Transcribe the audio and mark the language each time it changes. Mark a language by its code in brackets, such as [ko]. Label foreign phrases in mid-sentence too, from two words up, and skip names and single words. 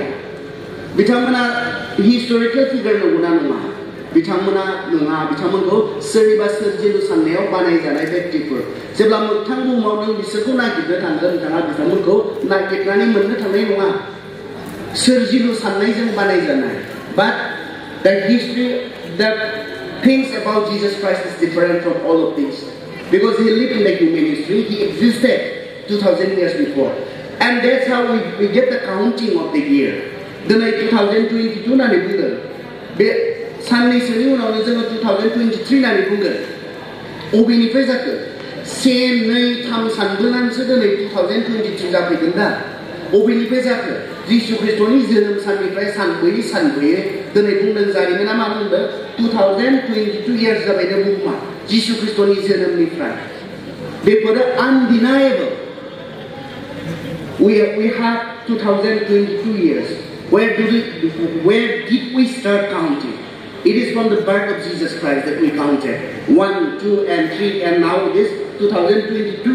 [brx] बिथांमोना [en] historical figure [brx] नंगौना नङा? बिथांमोना नङा. बिथांमोनखौ सोरनिबा सोरजिलु साननायाव बानायजानाय व्यक्तिफोर. जेब्ला मोगथां बुहुमाव नों बिसोरखौ नागिरनो थांगोन, नोंथाङा बिथांमोनखौ नागिरनानै मोननो थांनाय नङा. सोरजिलु साननायजों बानायजानाय. [en] But the history, the things about Jesus Christ is different from all of these. Because he lived in the human history, he existed 2000 years before. And that's how we get the counting of the year. [brx] दिनै 2022 होननानै बुंगोन, बे साननैसोनि उनावनो जोङो 2023 होननानै बुंगोन. अबेनिफ्राय जाखो? 1, 2, 3 सानब्लासो दिनै 2023 जाफैगोन दा. अबेनिफ्राय जाखो? जिसु ख्रिस्टनि जोनोम साननिफ्राय सानबोयै दिनै बुंदों जारिमिना मा बुंदों? 2022 years जाबाय बुहुमा जिसु ख्रिस्टनि जोनोमनिफ्राय. [en] बेफोरो undeniable. We have 2022 years. Where did we start counting? It is from the birth of Jesus Christ that we counted. 1, 2, and 3, and now it is 2022.